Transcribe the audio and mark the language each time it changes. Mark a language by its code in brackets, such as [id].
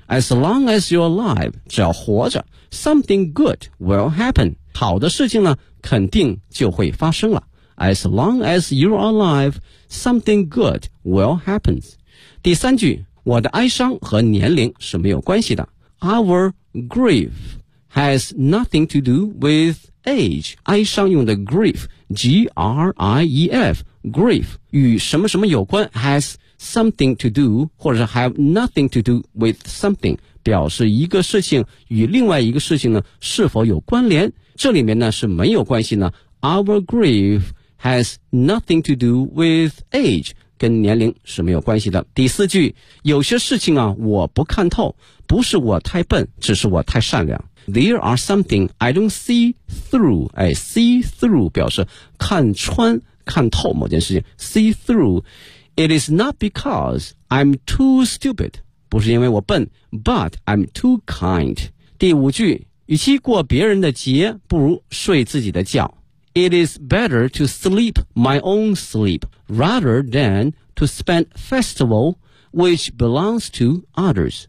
[en] As long as you're alive, [zh] 只要活着 [en] ,something good will happen. [zh] 好的事情呢肯定就会发生了。 [en] As long as you're alive, something good will happen. [zh] 第三句我的哀伤和年龄是没有关系的。 [en] Our grief has nothing to do with age. [zh] 哀伤用的 grief, G-R-I-E-F, grief, 与什么什么有关 [en] has something to do, [zh] 或者是 [en] have nothing to do with something, [zh] 表示一个事情与另外一个事情呢是否有关联。这里面呢是没有关系呢。 [en] Our grief has nothing to do with age. [zh] 跟年龄是没有关系的。第四句，有些事情啊，我不看透，不是我太笨，只是我太善良。 [en] There are something I don't see through. 哎 ，see through [zh] 表示看穿、看透某件事情。 [en] See through. It is not because I'm too stupid. [zh] 不是因为我笨 [en] ，but I'm too kind. [zh] 第五句，与其过别人的节，不如睡自己的觉。 [en] It is better to sleep my own sleep rather than to spend festival which belongs to others.